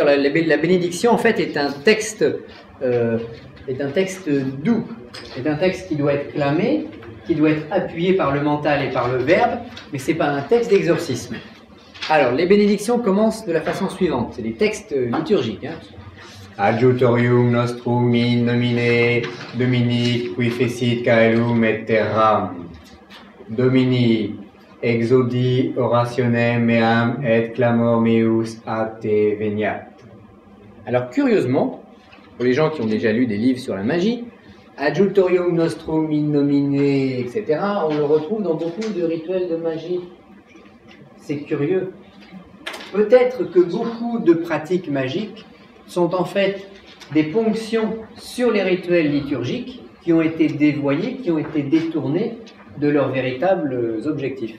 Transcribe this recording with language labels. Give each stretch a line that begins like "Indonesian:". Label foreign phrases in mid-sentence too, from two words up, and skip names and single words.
French: Alors, la bénédiction, en fait, est un texte doux. Est un texte qui doit être clamé, qui doit être appuyé par le mental et par le verbe, mais ce n'est pas un texte d'exorcisme. Alors, les bénédictions commencent de la façon suivante. C'est des textes liturgiques. Hein.
Latin: Adjutorium nostrum in nomine Domini qui fecit caelum et terram. Domini exaudi orationem meam et clamor meus a te veniat.
French: Alors curieusement, pour les gens qui ont déjà lu des livres sur la magie,
Latin: Adjutorium nostrum in nomine,
French: etc., on le retrouve dans beaucoup de rituels de magie. C'est curieux. Peut-être que beaucoup de pratiques magiques sont en fait des ponctions sur les rituels liturgiques qui ont été dévoyés, qui ont été détournés de leurs véritables objectifs.